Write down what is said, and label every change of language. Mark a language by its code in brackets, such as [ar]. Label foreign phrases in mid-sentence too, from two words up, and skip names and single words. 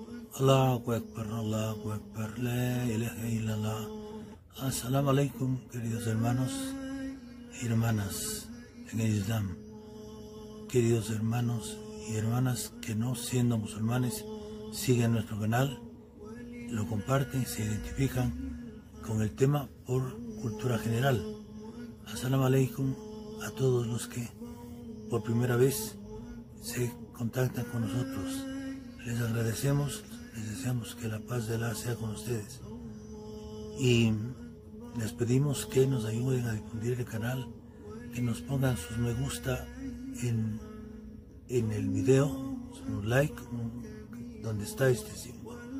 [ar] الله أكبر، لا إله إلا الله. السلام عليكم, [es] queridos hermanos y hermanas en el Islam, queridos hermanos y hermanas que no siendo musulmanes siguen nuestro canal, lo comparten, se identifican con el tema por cultura general. [ar] السلام عليكم [es] a todos los que por primera vez se contactan con nosotros. Les agradecemos, les deseamos que la paz de Allah sea con ustedes y les pedimos que nos ayuden a difundir el canal, que nos pongan sus me gusta en el video, un like donde está este símbolo,